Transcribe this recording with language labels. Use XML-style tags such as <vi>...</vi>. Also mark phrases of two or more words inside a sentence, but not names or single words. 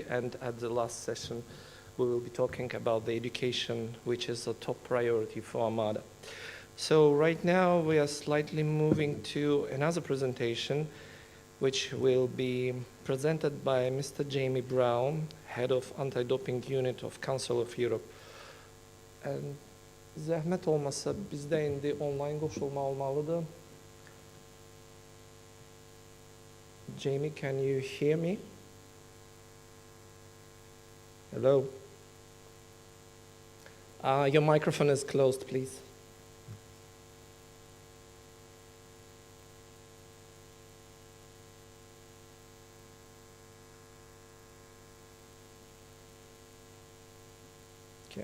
<en>And at the last session, we will be talking about the education, which is a top priority for AMADA. So right now, we are slightly moving to another presentation, which will be presented by Mr. Jamie Brown, Head of Antidoping Unit of Council of Europe.</en> <az>And zahmet olmasa bizdə indi online qoşulma olmalıdır.</az> <en>Jamie, can you hear me? Hello? Your microphone is closed, please. Okay.</en>